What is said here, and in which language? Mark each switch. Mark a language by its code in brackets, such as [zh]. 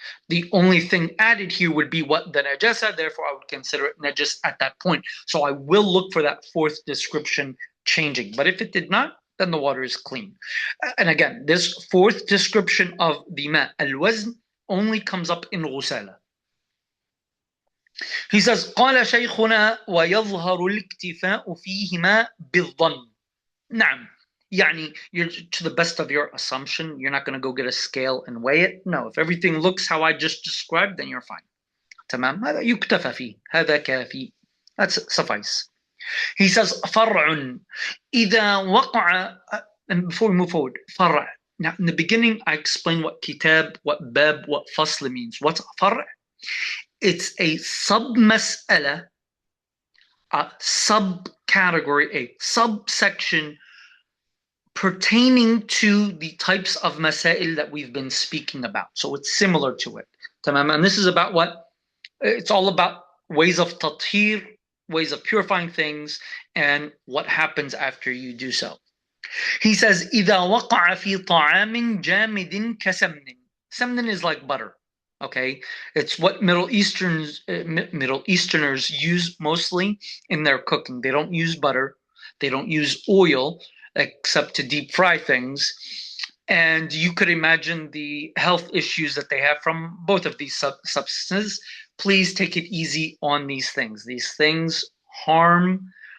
[en] The only thing added here would be what the najasa, therefore I would consider it najas at that point. So I will look for that fourth description changing. But if it did not, then the water is clean. And again, this fourth description of the ma, al-wazn, only comes up in غسالة. He says, [ar] قال شيخنا ويظهر الاكتفاء فيهما بالظن. نعم. [en] يعني, you're to the best of your assumption, you're not going to go get a scale and weigh it. No, if everything looks how I just described, then you're fine. [ar] تمام. هذا يكتفى فيه. هذا كافي. [en] That's suffice. He says, [ar] فرع إذا وقع, [en] and before we move forward, فرع. Now, in the beginning, I explained what kitab, what bab, what fasl means. What's فرع? It's a sub-mas'ala, a subcategory, a subsection pertaining to the types of masail that we've been speaking about. So it's similar to it. And this is about what? It's all about ways of tathir, ways of purifying things, and what happens after you do so. He says, [ar] إِذَا وَقَعَ فِي طَعَامٍ جَامِدٍ كَسَمْنٍ. [en] Samnin is like butter. Okay, it's what Middle Easterners use mostly in their cooking. They don't use butter. They don't use oil, except to deep fry things. And you could imagine the health issues that they have from both of these substances. Please take it easy on these things. These things harm